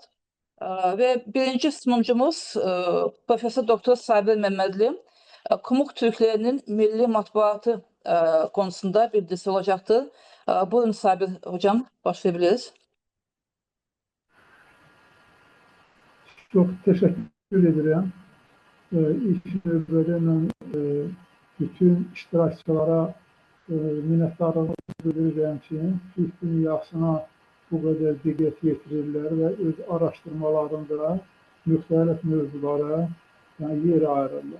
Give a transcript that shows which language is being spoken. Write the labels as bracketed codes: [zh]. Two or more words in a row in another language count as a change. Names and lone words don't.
[tr] Ve birinci sunumcumuz Profesör Doktor Sabir Mehmetli. Kumuk Türklerinin milli matbuatı konusunda bildirisi olacaktır. Buyurun Sabir Hocam, başlayabiliriz. Çok teşekkür ederim. [az] İlk növbədə mən bütün iştirakçılara minnətdarlığımı bildirirəm ki, Türk dünyasına bu qədər diqqət yetirirlər və öz araşdırmalarında müxtəlif mövzulara yer ayırırlar.